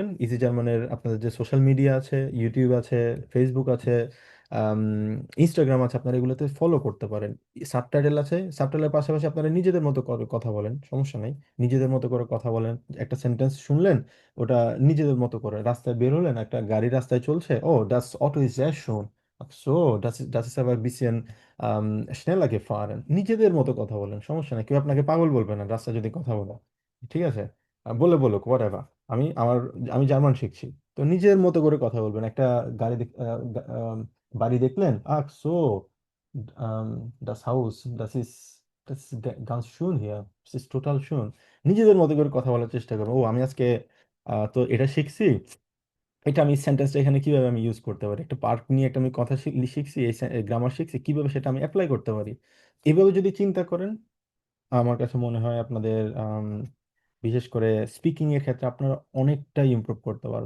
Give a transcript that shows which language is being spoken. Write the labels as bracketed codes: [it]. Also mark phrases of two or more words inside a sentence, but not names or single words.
[bn] ইজি জার্মানের আপনাদের যে [en] social media [bn] আছে, ইউটিউব আছে, ফেসবুক আছে, ইনস্টাগ্রাম আছে, আপনারা এগুলোতে ফলো করতে পারেন। সাবটাইটেল আছে, সাবটাইটেলের পাশাপাশি আপনারা নিজেদের মতো করে কথা বলেন, সমস্যা নাই। নিজেদের মতো করে কথা বলেন, একটা সেন্টেন্স শুনলেন, ওটা নিজেদের মতো করে রাস্তায় বের হলেন, একটা গাড়ি রাস্তায় চলছে, ও [de] das Auto ist sehr schön, ach so, das ist aber ein bisschen schneller gefahren, [bn] নিজেদের মতো কথা বলেন, সমস্যা নেই, কেউ আপনাকে পাগল বলবে না রাস্তায় যদি কথা বলে। ঠিক আছে, বলে বলুক [en] what ever. [bn] আমার আমি জার্মান শিখছি। তো নিজের মতো করে কথা বলবেন। একটা গাড়ি বাড়ি দেখলেন, [de] ach so das Haus, das ist ganz schön hier, das ist total schön। [bn] নিজেদের মতো করে কথা বলার চেষ্টা করবো। ও আমি আজকে তো এটা শিখছি, এটা আমি সেন্টেন্সটা এখানে কিভাবে আমি ইউজ করতে পারি, একটা পার্ক নিয়ে একটা আমি কথা শিখছি, এই গ্রামার শিখছি, কিভাবে সেটা আমি অ্যাপ্লাই করতে পারি। এভাবে যদি চিন্তা করেন, আমার কাছে মনে হয় আপনাদের বিশেষ করে স্পিকিং এর ক্ষেত্রে আপনারা অনেকটাই ইমপ্রুভ করতে পারবেন।